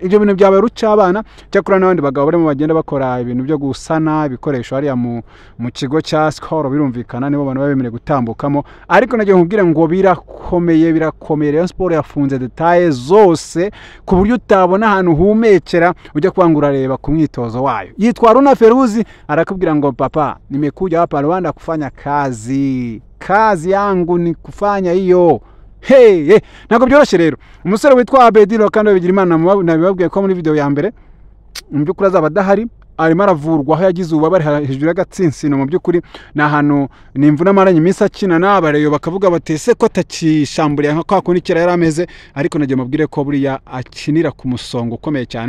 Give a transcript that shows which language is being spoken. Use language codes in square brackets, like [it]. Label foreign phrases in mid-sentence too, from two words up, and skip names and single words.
[rw] Ibyo bintu byabaye rucabana cyakora n'abandi bagabo barimo bagenda bakora ibintu byo gusana ibikoresho hariya mu kigo cya Skol birumvikana nibo bantu babemere gutambukamo ariko nagiye nkubwire ngo birakomeye Rayon Sport yafunze details zose ku buryo utabona ahantu humekera ujya kwangura reba ku mwitozo wayo. Yitwa Runa Feruzi arakubwira ngo [sw] papa nimekuja hapa Rwanda kufanya kazi yangu ni kufanya hiyo. [rw] Hey, nako byoroshye rero umusore witwa Abediro kandi bigira Imana nabibabwiye ko muri video ya mbere mu byukuri azaba adahari arimo aravurwa aho yagize ububabare hejuru y'agatsinsino mu byukuri na hano nimvuna maranye iminsi akina n'abareyo bakavuga batese ko atakishamburiye nka kwa kundi kera yarameze ariko nagiye mubwire ko buriya akinira ku musongo ukomeye cyane.